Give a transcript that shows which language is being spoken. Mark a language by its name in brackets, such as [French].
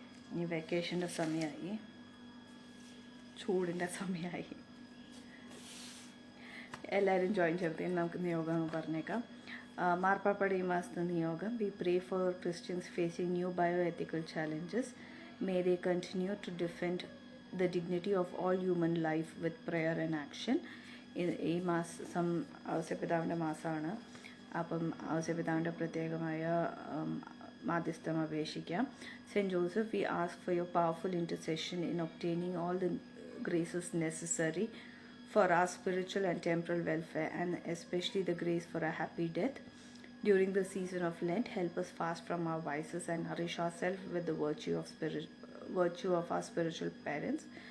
[Malayalam] ഇനി വെക്കേഷൻ്റെ സമയമായി, ചൂടിൻ്റെ സമയമായി. എല്ലാവരും ജോയിൻ ചെയ്തതിന് നമുക്ക് നിയോഗം പറഞ്ഞേക്കാം. മാർപ്പാപ്പയുടെ ഈ മാസത്തെ നിയോഗം: [English] We pray for Christians facing new bioethical challenges. May they continue to defend the dignity of all human life with prayer and action. [Malayalam] ഈ മാസം ഔസേപിതാവിൻ്റെ മാസമാണ്. അപ്പം ഔസേപിതാവിൻ്റെ പ്രത്യേകമായ മാധ്യസ്ഥം അപേക്ഷിക്കാം. [English] Saint Joseph, we ask for your powerful intercession in obtaining all the graces necessary for our spiritual and temporal welfare, and especially the grace for a happy death. During the season of Lent, help us fast from our vices and nourish ourselves with the virtue of our spiritual parents.